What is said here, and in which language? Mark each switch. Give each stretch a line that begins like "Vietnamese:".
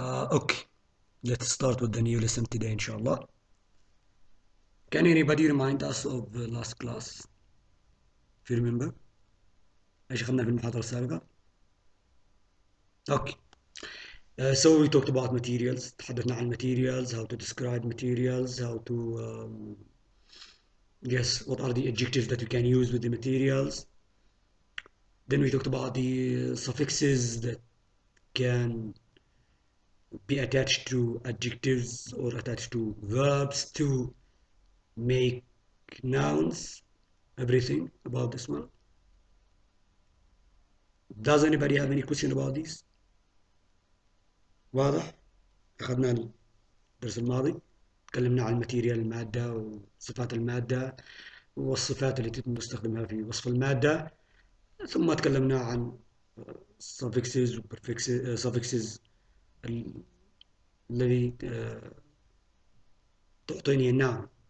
English: Okay, let's start with the new lesson today, inshallah. Can anybody remind us of the last class? If you remember,
Arabic: ايش اخذنا في المحاضرة السابقة؟ Okay.
English: So we talked about materials.
Arabic: تحدثنا عن
English: materials, how to describe materials, how to what are the adjectives that you can use with the materials. Then we talked about the suffixes that can be attached to adjectives or attached to verbs to make nouns, everything about this one. Does anybody have any question about this?
Arabic: واضح؟ أخذنا الدرس الماضي تكلمنا عن الماتيريال المادة وصفات المادة والصفات التي يتم استخدامها في وصف المادة، ثم تكلمنا عن suffixes و suffixes الذي تعطيني النوع.